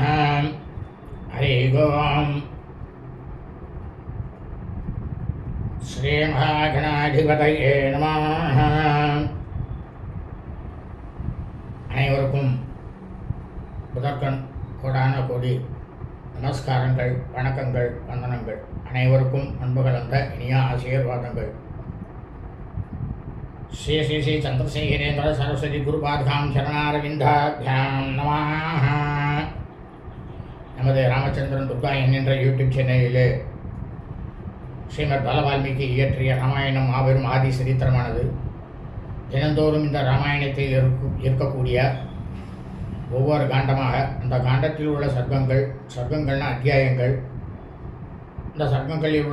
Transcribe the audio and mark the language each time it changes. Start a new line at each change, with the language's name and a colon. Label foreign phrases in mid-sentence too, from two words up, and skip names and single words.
Sanskrit: हरिः ओम्. श्रीमहागणाधिपतये नमः.
Tamil: அனைவருக்கும் முதற்கண் கோடான கோடி நமஸ்காரங்கள், வணக்கங்கள், வந்தனங்கள். அனைவருக்கும் அன்பு கலந்த இனிய ஆசீர்வாதங்கள்.
Sanskrit: श्री श्री श्री चंद्रशेखरेन्द्र सरस्वती गुरुपादां शरणारविन्दाभ्यां नमः.
Tamil: நமது ராமச்சந்திரன் துர்கா என்கின்ற யூடியூப் சேனலிலே ஸ்ரீமத் பாலவால்மீகி இயற்றிய ராமாயணம் மாபெரும் ஆதி சரித்திரமானது. தினந்தோறும் இந்த ராமாயணத்தில் இருக்கக்கூடிய ஒவ்வொரு காண்டமாக அந்த காண்டத்தில் உள்ள சர்க்கங்கள்னா அத்தியாயங்கள், இந்த சர்க்கங்களில்